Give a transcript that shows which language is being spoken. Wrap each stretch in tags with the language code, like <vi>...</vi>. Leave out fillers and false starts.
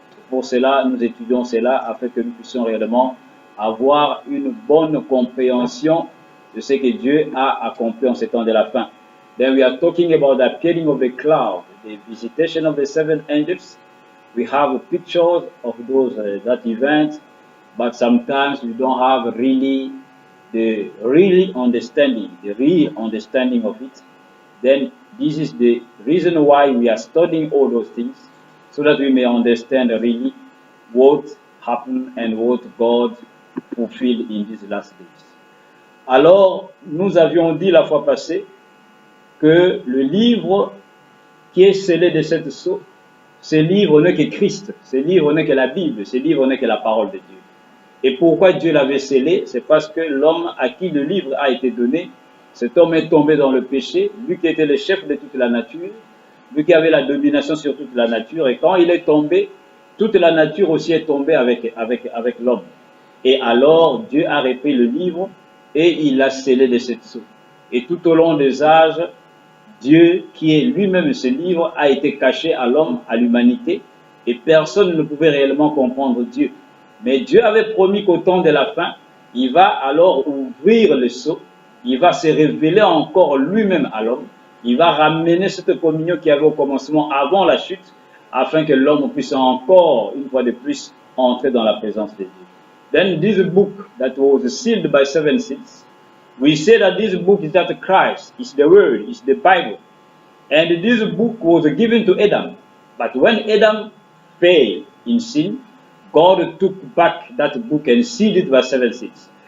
<fr>Pour cela, nous étudions cela afin que nous puissions réellement avoir une bonne compréhension de ce que Dieu a accompli en ces temps de la fin.</fr> <en>Then we are talking about the appearing of the cloud, the visitation of the 7 angels. We have pictures of that event, but sometimes we don't have really the real understanding of it. Then this is the reason why we are studying all those things, so that we may understand really what happened and what God fulfilled in these last days.</en> <fr>Alors, nous avions dit la fois passée que le livre qui est scellé de cette sceau, ce livre n'est que Christ, ce livre n'est que la Bible, ce livre n'est que la parole de Dieu. Et pourquoi Dieu l'avait scellé? C'est parce que l'homme à qui le livre a été donné, cet homme est tombé dans le péché, lui qui était le chef de toute la nature, lui qui avait la domination sur toute la nature, et quand il est tombé, toute la nature aussi est tombée avec l'homme. Et alors, Dieu a repris le livre et il l'a scellé de cette sceau. Et tout au long des âges, Dieu, qui est lui-même ce livre, a été caché à l'homme, à l'humanité, et personne ne pouvait réellement comprendre Dieu. Mais Dieu avait promis qu'au temps de la fin, il va alors ouvrir le sceau, il va se révéler encore lui-même à l'homme, il va ramener cette communion qu'il y avait au commencement avant la chute, afin que l'homme puisse encore, une fois de plus, entrer dans la présence de Dieu.</fr> <en>Then this book that was sealed by 7 seals, we say that this book is that Christ, is the Word, is the Bible. And this book was given to Adam. But when Adam failed in sin, God took back that book and sealed it by 7 seals.</en>